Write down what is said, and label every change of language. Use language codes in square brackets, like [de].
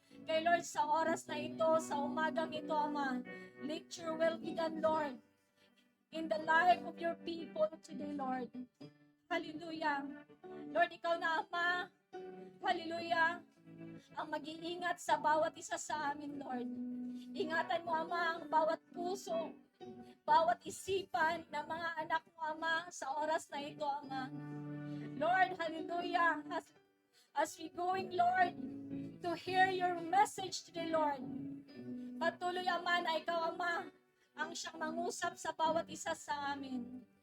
[tl] Kay Lord, sa oras na ito, sa umagang ito, Ama, [en] let your will be done, Lord, in the life of your people today, Lord. Hallelujah. [tl] Lord, ikaw na, Ama, hallelujah, ang mag-iingat sa bawat isa sa amin, Lord. Ingatan mo, Ama, ang bawat puso, bawat isipan ng mga anak mo, Ama, sa oras na ito, Ama. [en] Lord, hallelujah, as we going, Lord, to hear your message today, Lord. [tl] Patuloy, Ama, na ikaw, Ama, ang siyang mangusap sa bawat isa sa amin.